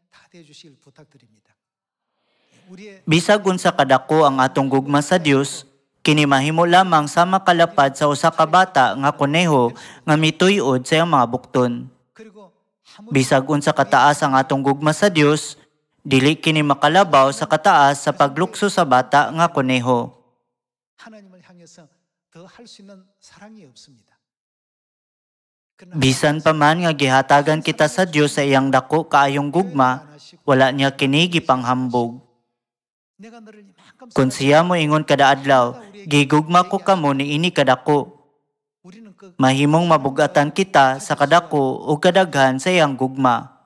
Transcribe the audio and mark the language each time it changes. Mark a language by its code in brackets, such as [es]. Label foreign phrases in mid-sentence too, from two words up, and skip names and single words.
[ceb] Bisag unsa kadako ang atong gugma sa Dios, Kini mahimo lamang sa makalapad sa usa ka bata nga kuneho nga mituy-od sa iyang mga bukton. Bisag unsa kataas ang atong gugma sa Dios, dili kini makalabaw sa kataas sa paglukso sa bata nga kuneho. [ko] 하나님을 향해서 더 할 수 있는 사랑이 없습니다. [ceb] Bisan pa man nga gihatagan kita sa Dios sa iyang dako kaayong gugma, wala niya kini gipanghambog. Kung siya mo ingon kada adlaw, gigugma ko kamo niini kadako. Mahimong mabugatan kita sa kadako o kadaghan sa iyang gugma.